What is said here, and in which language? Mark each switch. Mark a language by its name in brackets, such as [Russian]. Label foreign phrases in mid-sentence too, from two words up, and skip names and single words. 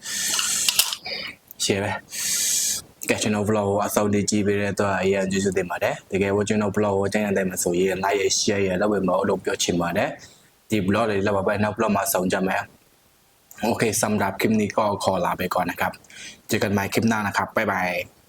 [Burmese] ร์ไหมแกชแนล vlog အစောင့်ကြည့်ပေးတဲ့တော့အရင်ကျေးဇူးတင်ပါတယ်တကယ်လို့ကျွန်တော် vlog ကိုကြိုက်တဲ့မှာဆိုရင် [English] like share [Burmese] ရလောက်ပဲမလို့ပြောချင်ပါတယ်ဒီ vlog တွေလောက်ပဲနောက် vlog မှာဆောင်ကြမယ် [Thai] โอเคสำหรับคลิปนี้ก็ขอลาไปก่อนนะครับเจอกันใหม่คลิปหน้านะครับบ๊ายบาย